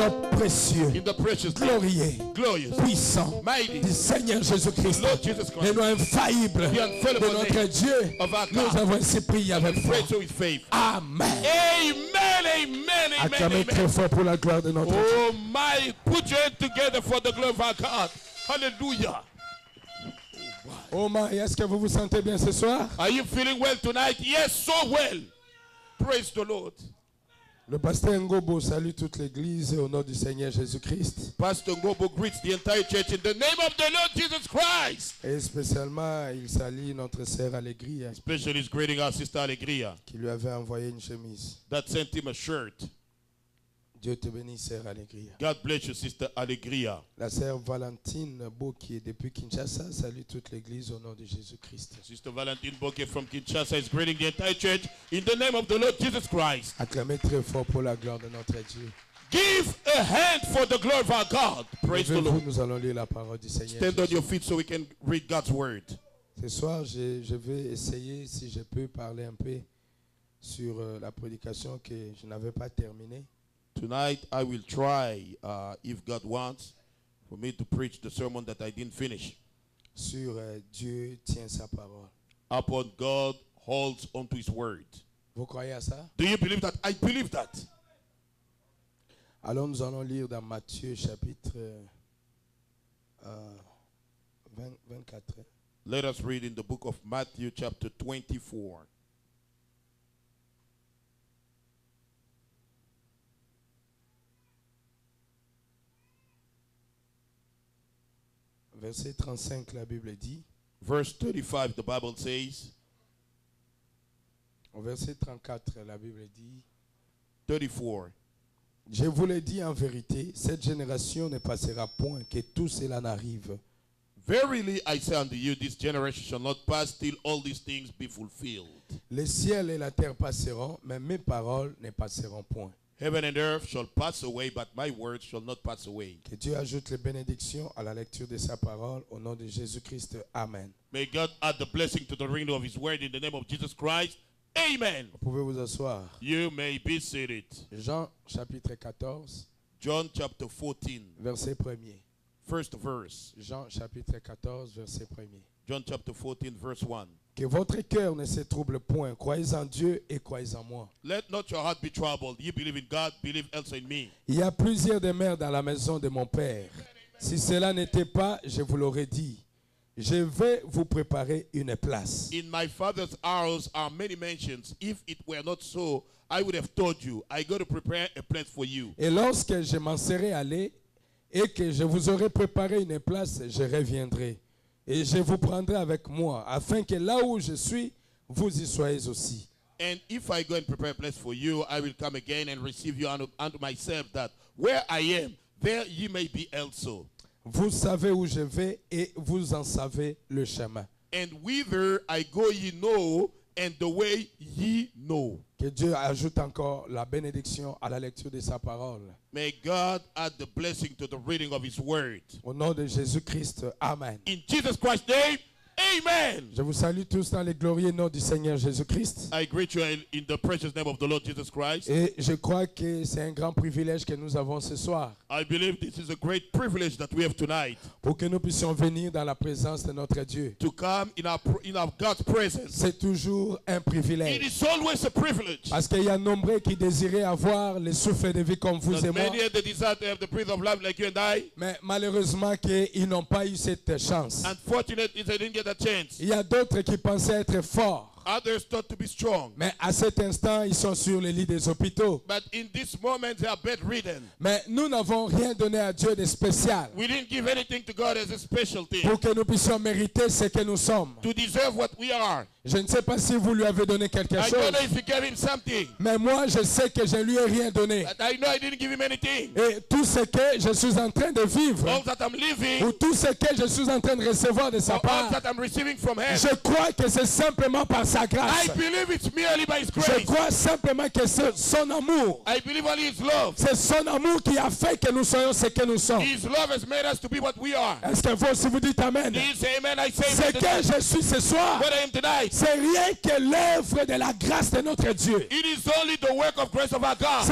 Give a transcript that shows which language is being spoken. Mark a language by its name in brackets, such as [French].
[French] nom précieux, [English] In the precious name, [French] glorieux, [English] glorious, [French] puissant [English] mighty, [French] du Seigneur Jésus-Christ. [English] Lord Jesus [French] Et [English] Christ, [French] nous infaillible [English] the [French] de [English] infallible [French] notre [English] name [French] Dieu. [English] of our [French] Nous [English] God. [French] avons ainsi prié avec foi. [English] Pray so with faith. [French] Amen. [English] Amen, amen, amen, [French] Acclamez très [English] amen. [French] fort pour la gloire de notre Dieu. [English] Oh my, put your hand together for the glory of our God. Hallelujah. Oh my, [French] est-ce que vous vous sentez bien ce soir? [English] Are you feeling well tonight? Yes, so well. Praise the Lord. [French] Le pasteur Ngobo salue toute l'église au nom du Seigneur Jésus-Christ. [English] Pastor Ngobo greets the entire church in the name of the Lord Jesus Christ. [French] Et spécialement, il salue notre sœur Allégria [English] Especially he's greeting our sister Alegria [French] qui lui avait envoyé une chemise. [English] that sent him a shirt. [French] Dieu te bénisse, sœur Allégria. [English] God bless you, sister Alegria. [French] La sœur Valentine Beau qui est depuis Kinshasa salue toute l'église au nom de Jésus-Christ. [English] Sister Valentine Bokeh from Kinshasa is greeting the entire church in the name of the Lord Jesus Christ. [French] Acclamez très fort pour la gloire de notre Dieu. [English] Give a hand for the glory of our God. Praise the [French] Levez-vous, [English] Lord. [French] nous allons lire la parole du Seigneur. [English] Stand on [French] Jésus. [English] your feet so we can read God's word. [French] Ce soir, je vais essayer, si je peux, parler un peu sur la prédication que je n'avais pas terminée. [English] Tonight I will try, if God wants, for me to preach the sermon that I didn't finish. [French] Sur Dieu tient sa parole. [English] Upon God holds onto his word. [French] Vous croyez à ça? [English] Do you believe that? I believe that. [French] Alors nous allons lire dans Matthieu chapitre 24. [English] Let us read in the book of Matthew chapter 24. [French] Verset 35, la Bible dit. [English] Verse 35, the Bible says, [French] Au verset 34, la Bible dit. [English] 34. [French] Je vous le dis en vérité, cette génération ne passera point, que tout cela n'arrive. [English] Verily I say unto you, this generation shall not pass till all these things be fulfilled. [French] Le ciel et la terre passeront, mais mes paroles ne passeront point. [English] Heaven and earth shall pass away, but my words shall not pass away. [French] Que Dieu ajoute les bénédictions à la lecture de sa parole au nom de Jésus-Christ. Amen. [English] May God add the blessing to the reading of his word in the name of Jesus Christ. Amen. [French] Vous pouvez vous asseoir. [English] You may be seated. [French] Jean chapitre 14, [English] John chapter 14, [French] verset 1er. [English] first verse. [French] Jean chapitre 14, verset 1er. [English] John chapter 14, verse 1. [French] Que votre cœur ne se trouble point. Croyez en Dieu et croyez en moi. [English] Let not your heart be troubled. You believe in God, believe also in me. [French] Il y a plusieurs demeures dans la maison de mon Père. Si cela n'était pas, je vous l'aurais dit. Je vais vous préparer une place. [English] In my Father's house are many mansions. If it were not so, I would have told you. I go to prepare a place for you. [French] Et lorsque je m'en serai allé et que je vous aurai préparé une place, je reviendrai. Et je vous prendrai avec moi, afin que là où je suis, vous y soyez aussi. [English] And if I go and prepare a place for you, I will come again and receive you unto myself, that where I am, there ye may be also. [French] Vous savez où je vais et vous en savez le chemin. [English] And whither I go ye know, and the way ye know. [French] Que Dieu ajoute encore la bénédiction à la lecture de sa parole. [English] May God add the blessing to the reading of his word. [French] Au nom de Jésus-Christ, Amen. [English] In Jesus Christ's name, amen. [French] Je vous salue tous dans le glorieux nom du Seigneur Jésus-Christ. [English] I greet you in the precious name of the Lord Jesus Christ. [French] Et je crois que c'est un grand privilège que nous avons ce soir. [English] I believe this is a great privilege that we have tonight. [French] Pour que nous puissions venir dans la présence de notre Dieu. [English] To come in our God's presence. [French] C'est toujours un [English] It [French] privilège. [English] is always a privilege. [French] Parce qu'il y a nombreux qui désiraient avoir le souffle de vie comme vous [English] That [French] et moi. [English] many have the desire to have the breath of life like you and I. [French] Mais malheureusement qu'ils n'ont pas eu cette chance. [English] Unfortunately, they didn't get a chance. [French] Il y a d'autres qui pensaient être forts. [English] Others thought to be strong. [French] Mais à cet instant, ils sont sur les lits des hôpitaux. [English] But in this moment, they are bedridden. [French] Mais nous n'avons rien donné à Dieu de spécial [English] We didn't give anything to God as a specialty [French] pour que nous puissions mériter ce que nous sommes. [English] to deserve what we are. [French] Je ne sais pas si vous lui avez donné quelque [English] I [French] chose, [English] don't know if you gave him something, [French] mais moi, je sais que je ne lui ai rien donné. [English] but I know I didn't give him anything. [French] Et tout ce que je suis en train de vivre, [English] All that I'm living, [French] ou tout ce que je suis en train de recevoir de sa [English] all [French] part, [English] that I'm receiving from him, [French] je crois que c'est simplement par sa [English] I [French] grâce. [English] believe it's merely by his [French] Je [English] grace. [French] crois simplement que c'est son amour. [English] I believe only his love. [French] C'est son amour qui a fait que nous soyons ce que nous sommes. [English] His love has made us to be what we are. [French] Est-ce que vous, si vous dites Amen, [English] Do you say amen? I say [French] ce [English] amen [French] que [English] tonight. [French] je suis ce soir, [English] What I am tonight, [French] c'est rien que l'œuvre de la grâce de notre Dieu. [English] it is only the work of grace of our God.